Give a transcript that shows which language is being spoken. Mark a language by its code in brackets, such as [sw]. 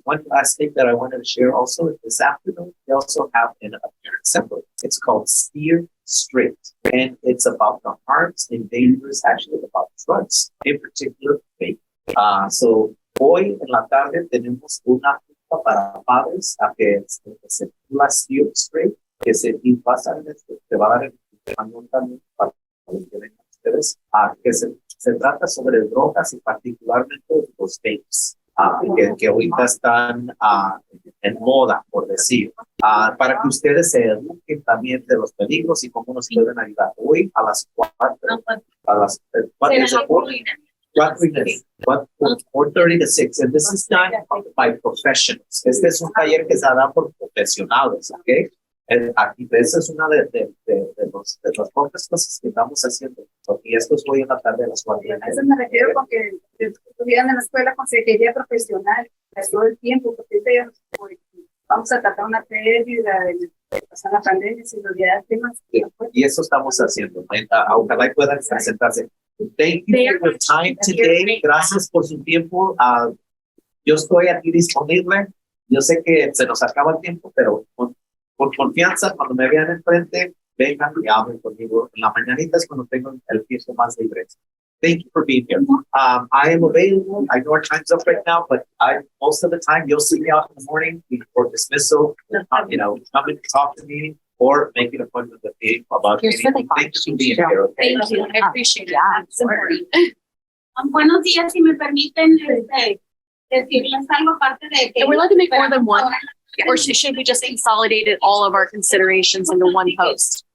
[en] One last thing that I wanted to share also is this afternoon, we also have an apparent assembly. It's called Steer Straight, and it's about the harms and dangers, actually about drugs, in particular vape. [es] So hoy en la tarde tenemos una junta para padres a que se titula Steer Straight, que se pasa en te va a dar el manual también para los que vengan ustedes, que se trata sobre drogas y particularmente los vapes, que ahorita están en moda, por decir, para que ustedes se eduquen también de los peligros y cómo nos pueden ayudar. Hoy a las 4, a las 4:30 [en] to 6, and this is done by professionals. [es] Este es un taller que se da por profesionales, ¿ok? Aquí, esa es una de las pocas cosas que estamos haciendo, porque esto es hoy en la tarde a las 4. A eso me refiero con que estuvieran en la escuela con consejería profesional todo el tiempo, porque vamos a tratar una pérdida de pasar la pandemia sin olvidar temas. Y eso estamos haciendo. Ojalá puedan presentarse. [en] Thank you for your time today. [es] Gracias por su tiempo. Yo estoy aquí disponible. Yo sé que se nos acaba el tiempo, pero con confianza, cuando me vean enfrente, vengan y hablen conmigo. En la mañanita es cuando tengo el tiempo más libre. [en] Thank you for being here. I am available. I know our time's up right now, but most of the time you'll see me out in the morning before dismissal. Come and talk to me or make an appointment with me about anything. Thank you for being here. Okay? Thank you. I appreciate it. It's important. [es] Buenos días, si me permiten decirles algo aparte de que... [en] And we're allowed to make more than one, or should we just consolidate all of our considerations into one post?